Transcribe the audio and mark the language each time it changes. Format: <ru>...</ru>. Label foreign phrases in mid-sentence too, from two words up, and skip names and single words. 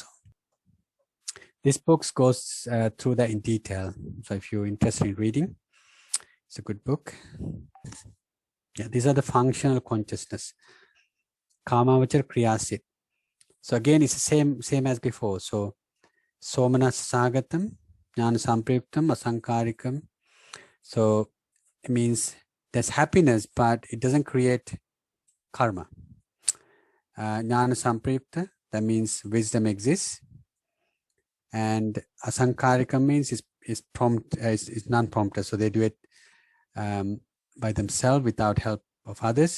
<en>This book goes through that in detail. So if you're interested in reading, it's a good book. Yeah, these are the functional consciousness.</en> <pi>Kaamawachara Sobhana Sith.</pi> <en>So again, it's the same as before.</en> <pi>So somana sagatam, jnana samprayuktam, asankarikam.</pi> <en>So it means there's happiness, but it doesn't create karma.</en> <pi>Jnana samprayukta,</pi> <en>that means wisdom exists. And asankarika means is non-prompted, so they do it by themselves without help of others.</en>